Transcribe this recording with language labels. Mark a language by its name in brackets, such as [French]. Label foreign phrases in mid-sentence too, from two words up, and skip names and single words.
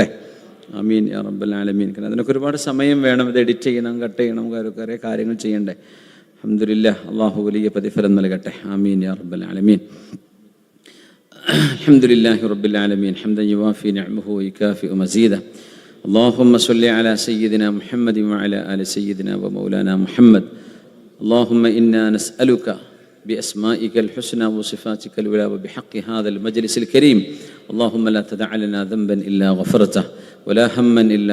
[Arabic] آمين يا رب العالمين. [Malayalam] കാരണം അതിനൊക്കെ ഒരുപാട് സമയം വേണം. ഇത് എഡിറ്റ് ചെയ്യണം, കട്ട് ചെയ്യണം, കുറേ കാര്യങ്ങൾ ചെയ്യണ്ടേ. അൽഹംദുലില്ലാഹ്, അള്ളാഹു വലിയ പ്രതിഫലം നൽകട്ടെ. [Arabic] آمين يا رب العالمين. الحمد لله رب العالمين حمدا يوافي نعمه ويكافئ مزيده. اللهم صل على سيدنا محمد وعلى آل سيدنا ومولانا محمد. اللهم إنا نسألك بأسمائك الحسنى وصفاتك العلى وبحق هذا المجلس الكريم اللهم لا تدع لنا ذنبا إلا غفرته ولا هما إلا